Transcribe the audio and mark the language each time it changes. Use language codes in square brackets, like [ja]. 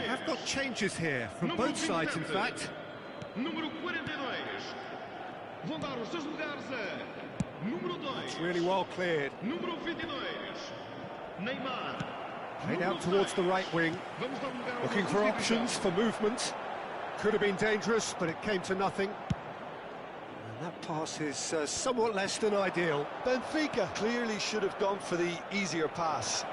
[en] We have got changes here from both sides, in fact. [pt] Número 42. Vão dar os seus lugares a número 2. [en] It's really well cleared. [pt] Número 22. Neymar. [en] Played out towards the right wing. [pt] Vamos dar lugar ao [en] Looking for [pt] substituição. [en] options for movement. Could have been dangerous, but it came to nothing. And that pass is somewhat less than ideal. Benfica clearly should have gone for the easier pass.